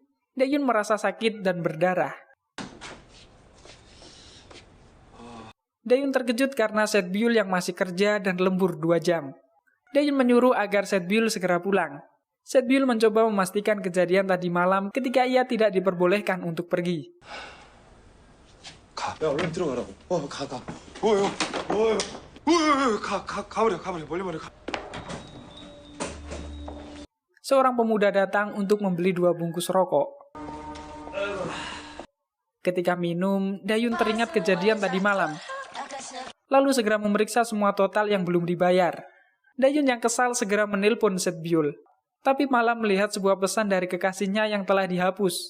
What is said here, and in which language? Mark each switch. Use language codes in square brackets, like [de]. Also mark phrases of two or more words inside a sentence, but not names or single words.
[id] Dayun merasa sakit dan berdarah. Dayun terkejut karena Setbyul yang masih kerja dan lembur 2 jam. Dayun menyuruh agar Setbyul segera pulang. Setbyul mencoba memastikan kejadian tadi malam ketika ia tidak diperbolehkan untuk pergi. [ko] 가. 야, 얼른 들어가라고. 가. 뭐요? 가버려. 멀리 가. [id] Seorang pemuda datang untuk membeli 2 bungkus rokok. Ketika minum, Dayun teringat kejadian tadi malam. Lalu segera memeriksa semua total yang belum dibayar. Dayun yang kesal segera menelpon Setbyul. Tapi malah melihat sebuah pesan dari kekasihnya yang telah dihapus.